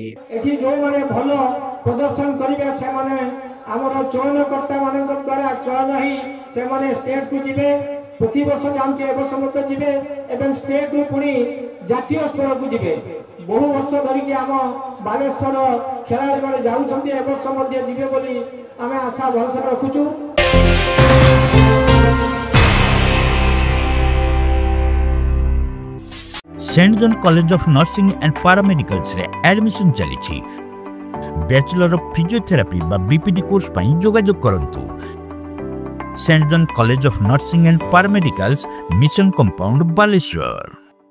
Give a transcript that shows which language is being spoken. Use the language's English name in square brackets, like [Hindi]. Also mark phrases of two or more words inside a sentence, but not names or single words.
[Odia] ଏଠି ଯେଉଁମାନେ ଭଲ ପ୍ରଦର୍ଶନ କରିବେ ସେମାନେ ଆମର ଚୟନକର୍ତ୍ତାମାନଙ୍କ ଦ୍ୱାରା ଚୟନ ହୋଇ ସେମାନେ ଷ୍ଟେଟ୍କୁ ଯିବେ। ପ୍ରତିବର୍ଷ ଯାଆନ୍ତି, ଏ ବର୍ଷ ମଧ୍ୟ ଯିବେ ଏବଂ ଷ୍ଟେଟ୍ରୁ ପୁଣି ଜାତୀୟ ସ୍ତରକୁ ଯିବେ। ବହୁ ବର୍ଷ ଧରିକି ଆମ ବାଲେଶ୍ୱର ଖେଳାଳିମାନେ ଯାଉଛନ୍ତି, ଏ ବର୍ଷ ମଧ୍ୟ ଯିବେ ବୋଲି ଆମେ ଆଶା ଭରସା ରଖୁଛୁ। सेंट जॉन कॉलेज ऑफ नर्सिंग एंड पैरामेडिकल्स ରେ ଆଡମିସନ ଚଲି। बैचलर ऑफ फिजियोथेरापी ବା ବିପିଡି କୋର୍ସ ପଇ ଯୋଗାଯୋଗ କରନ୍ତୁ। सेंट जॉन कॉलेज ऑफ नर्सिंग एंड पैरामेडिकल्स, मिशन कंपाउंड, बालेश्वर।